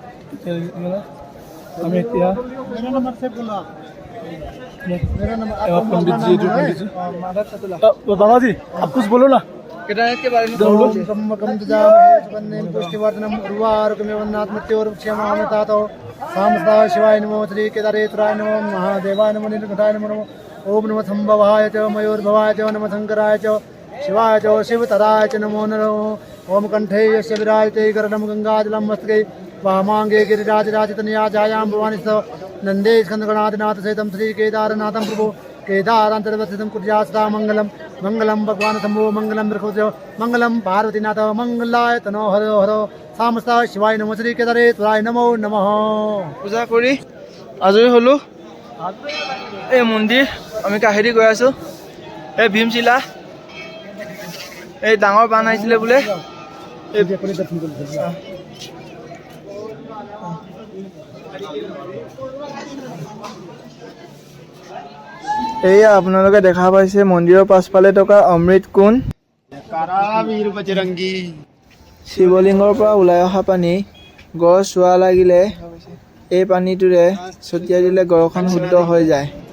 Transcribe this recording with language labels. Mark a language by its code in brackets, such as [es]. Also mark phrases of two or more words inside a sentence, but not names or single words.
[as] আমি এতিয়া [hi] पंडित जी बाबा जी आप कुछ बोलो ना केदारनाथ के बारे में [sa] शिवाय नमो श्री केदारेश्वराय नमो महादेवाय नमो नीलकंठाय नमो ओम नमः संभवाय च मयूरभवाय च नमः शंकराय च शिवाय च शिवतराय च नमो नमो ओम कंठे यस्य विराजते गरुडं गंगाजलं मस्तके वामांगे गिरिराजराजतनया जायां भवानी स नंदे स्कंदगणाधिनाथ सहितं श्री केदारनाथं प्रभु केदारान्तर्वस्थितं कुर्यात्सदा मंगलम मंगलम भगवान शंभो मंगलम बृहस्पति मंगलम पार्वतीनाथ मंगलाय तनो हर हर सामस्ता शिवाय नमो श्री केदारेश्वराय नमो नमः [as] পূজা কৰি আজৰি হলো এই মন্দিৰ আমি কাহিৰি গৈ আছো এই ভীমশিলা এই ডাঙৰ বান আহিছিলে বোলে এয়া আপোনালোকে দেখা পাইছে মন্দিৰৰ পাছফালে থকা অমৃত কুণ্ড শিৱলিংগৰ পৰা ওলাই অহা পানী গছ চোৱা লাগিলে এই পানীটোৰে ছটিয়াই দিলে গড়খন শুদ্ধ হৈ যায়